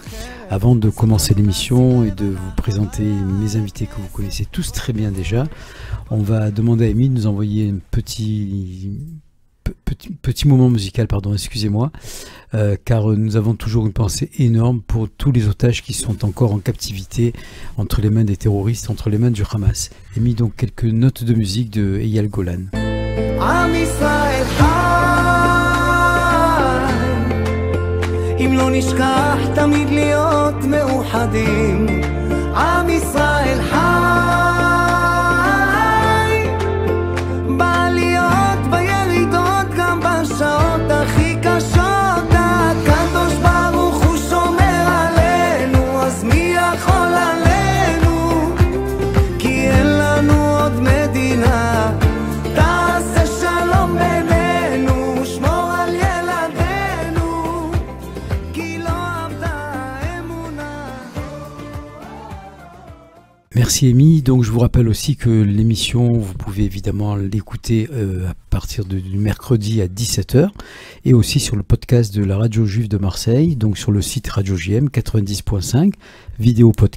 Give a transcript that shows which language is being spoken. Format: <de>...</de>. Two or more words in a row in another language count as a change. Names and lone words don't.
<fr>Avant de commencer l'émission et de vous présenter mes invités que vous connaissez tous très bien déjà, on va demander à Amy de nous envoyer un petit moment musical, excusez-moi, car nous avons toujours une pensée énorme pour tous les otages qui sont encore en captivité entre les mains des terroristes, entre les mains du Hamas. Amy, donc quelques notes de musique de Eyal Golan.</fr> <he>אם לא נשכח תמיד להיות מאוחדים עם ישראל חי בעליות בירידות גם בשעות הכי קשות הקדוש ברוך הוא שומר עלינו אז מי יכול עלינו כי אין לנו עוד מדינה תעשה שלום בינינו שמור על ילדינו</he> <fr>Merci Amy. Donc je vous rappelle aussi que l'émission, vous pouvez évidemment l'écouter à partir du mercredi à 17h et aussi sur le podcast de la Radio Juive de Marseille, donc sur le site Radio JM 90.5, vidéo podcast.</fr>